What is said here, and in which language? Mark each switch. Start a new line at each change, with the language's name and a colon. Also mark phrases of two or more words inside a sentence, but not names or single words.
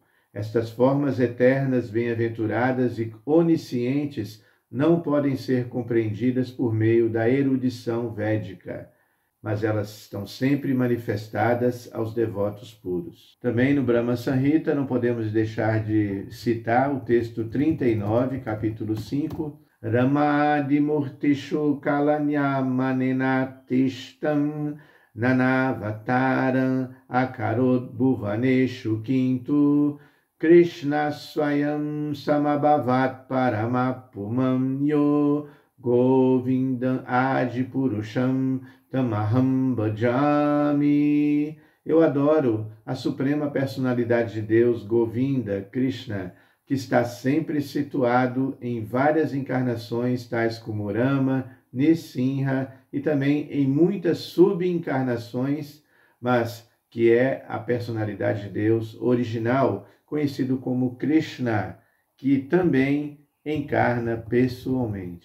Portuguese: Estas formas eternas, bem-aventuradas e oniscientes não podem ser compreendidas por meio da erudição védica, mas elas estão sempre manifestadas aos devotos puros. Também no Brahma Samhita não podemos deixar de citar o texto 39, capítulo 5,
Sanskrit: रामादिमूर्तिषु कलन्यमनेनतिष्ठं नानावतारम् अकरोद् भुवनेषु किन्तु कृष्ण स्वयं समभवत् परमपुमं यो गोविन्दम् आदिपुरुषं तमहं भजामि.
Portuguese: Eu adoro a suprema personalidade de Deus, Govinda, Krishna, que está sempre situado em várias encarnações, tais como Rama, Nisimha e também em muitas subencarnações, mas que é a personalidade de Deus original, conhecido como Krishna, que também encarna pessoalmente.